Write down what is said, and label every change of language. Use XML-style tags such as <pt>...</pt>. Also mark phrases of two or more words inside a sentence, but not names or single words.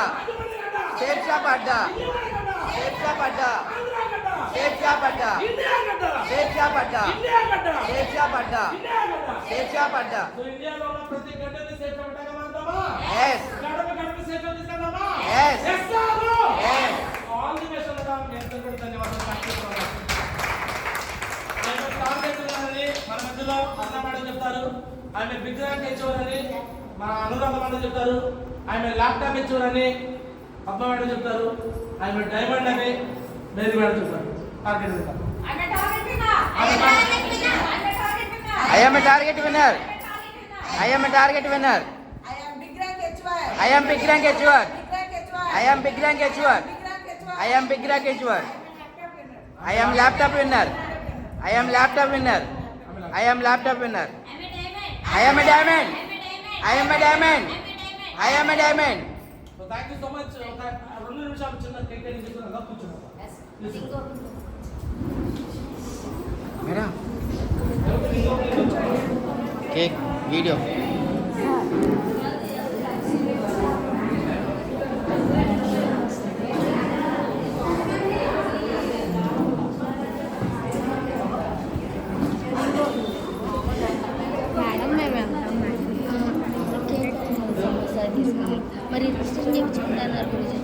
<te>రాజమండ్రి గడ్డ షేప్ షాప్ అడ్డా విజయవాడ గడ్డ షేప్ షాప్ అడ్డా ఆంధ్ర గడ్డ షేప్ షాప్ అడ్డా ఇండియా గడ్డ షేప్ షాప్ అడ్డా ఇండియా గడ్డ షేప్ షాప్ అడ్డా ఇండియా గడ్డ షేప్ షాప్ అడ్డా సో ఇండియాలో ఉన్న ప్రతి గడ్డని సేఫ్ పెట్టగా మారుతామా</te> <en>yes</en> <te>గడప గడప సేఫ్ తీసుకుందామా</te> <en>Yes. yes sir Yes. All the best</en> <te>అన్నగా మీ అందరికీ కూడా ధన్యవాదాలు తెలియజేస్తున్నాను. నేను కాల్ చేస్తున్నానని మన మధ్యలో అన్న మేడం చెప్తారు, ఆమె</te> <en>big rank</en> <te>ఇచ్చేవారని మా అనురాధ మేడం చెప్తారు, ఆమె ల్యాప్టాప్ ఇచ్చేవారని పద్మ మేడం చెప్తారు, ఆమె డైమండ్ అని మేరీ మేడం చెప్తారు. టార్గెట్ చెప్తారు.</te> <en>I am a target winner. I am a target winner. I am big rank H1. I am big rank H1. Big rank H1. I am big rank H1. Big rank H1. I am big rank H1. I am laptop winner. I am laptop winner. I am laptop winner. I am a diamond. I am a diamond. I am a diamond. So thank you so much.</en> <te>ఒక 2 నిమిషాలు చిన్న</te> <en>cake cutting</en> <te>చేసుకున్నాక కూర్చున్నాం.</te> <en>Madam. Cake video.</en> <te>మేడం మేము వెళ్తాం మరి రిజిస్ట్రేషన్ చేయించుకుంటున్నారు గురించి</te>